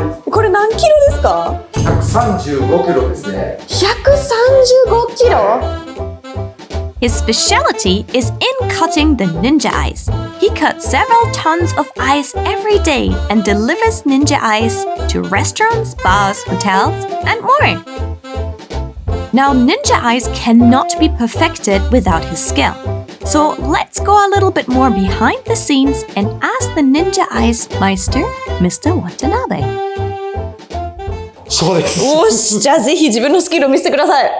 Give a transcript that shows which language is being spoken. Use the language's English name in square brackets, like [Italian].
[Japanese] これ何キロですか？135キロですね。 135キロ？ [English] His specialty is in cutting the ninja ice. He cuts several tons of ice every day and delivers ninja ice to restaurants, bars, hotels, and more. Now, ninja ice cannot be perfected without his skill. So let's go a little bit more behind the scenes and ask the ninja ice meister, Mr. Watanabe. [Japanese] そうです。よし、じゃあぜひ自分のスキルを見せてください。